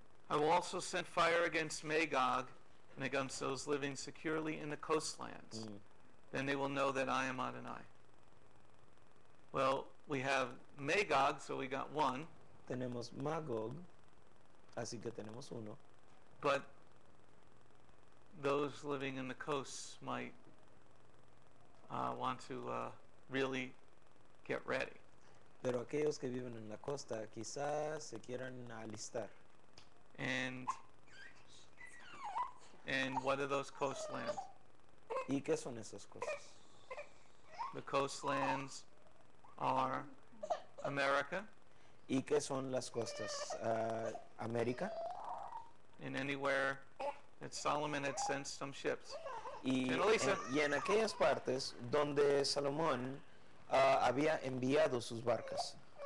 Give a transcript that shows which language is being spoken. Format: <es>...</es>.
<en>I will also send fire against Magog and against those living securely in the coastlands. Then they will know that I am Adonai. Well, we have Magog, so we got one,</en> <es>Tenemos Magog, así que tenemos uno.</es> <en>but those living in the coasts might want to really get ready.</en> <es>Pero aquellos que viven en la costa quizás se quieran alistar.</es> <en>And what are those coastlands?</en> <es>¿Y qué son esas cosas?</es> <en>The coastlands are America</en> <es>¿Y qué son las costas? América.</es> <en>and anywhere that Solomon had sent some ships.</en> <es>Y Elisa. y en aquellas partes donde Salomón había enviado sus barcas.</es>